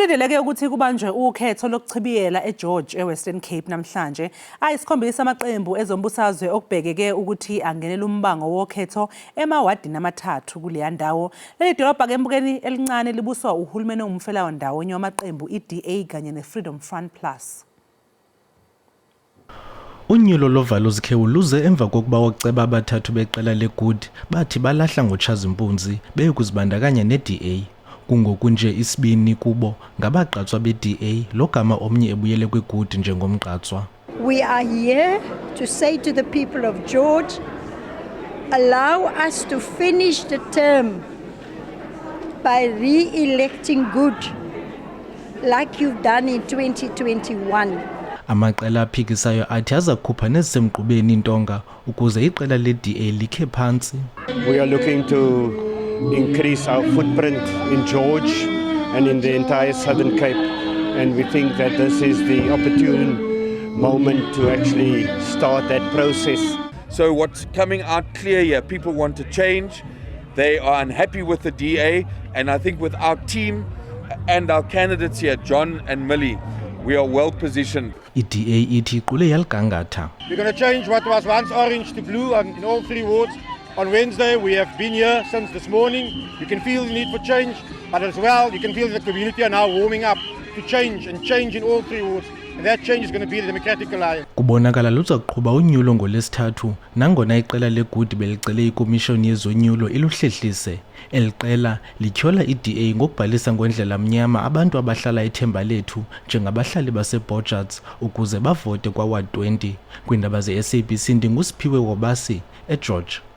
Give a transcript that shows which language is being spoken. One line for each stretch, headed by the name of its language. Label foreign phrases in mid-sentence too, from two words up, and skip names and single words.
Zulu: Kulindeleke ukuthi kubanjwe ukhetho lokuchibiyela eGeorge eWestern Cape namhlanje. Ayisikhombisa amaqembu ezombusazwe okubhekeke ukuthi angenele umbango wokhetho emawadini amathathu kuleya ndawo. Leli dolobha ke embukeni elincane libuswa uhulumeni ongumfela ndawonye wamaqembu iDA kanye neFreedom Front Plus.
Xhosa: Unyulo lovaluzikhewu luze emva kokuba oceba abathathu beqela leGood bathi balahla ngoTshazimpunzi beyokuzibandakanya neDA. Kungokunje isibini kubo ngabaqatswa beDA logama omnye ebuyele kweGood njengomqatswa.
English: We are here to say to the people of George, allow us to finish the term by re-electing Good like you've done in 2021.
Xhosa: Amaqela aphikisayo athi azakhupha nezisemgqubeni intonga ukuze iqela leDA likhe phansi.
English: We are looking to increase our footprint in George and in the entire Southern Cape, and we think that this is the opportune moment to actually start that process. So what's coming out clear here, people want to change, they are unhappy with the DA, and I think with our team and our candidates here, John and Millie, we are well positioned.
Xhosa: iDA ithi iqule yaligangatha.
English: We're going to change what was once orange to blue in all three wards. On Wednesday, we have been here since this morning. You can feel the need for change, but as well, you can feel the community are now warming up to change and change in all three wards. And that change is going to be the Democratic Alliance.
Xhosa: Kubonakala luzakuqhuba unyulo ngolesithathu nangona iqela leGood belicele ikomishoni yezonyulo iluhlehlise. Eliqela lityhola iDA ngokubhalisa ngondlela mnyama abantu abahlala eThemba Lethu njengabahlali baseBojats ukuze bavote kwaWard 20 kwindaba zeSABC ndingusiphiwe wobasi eGeorge.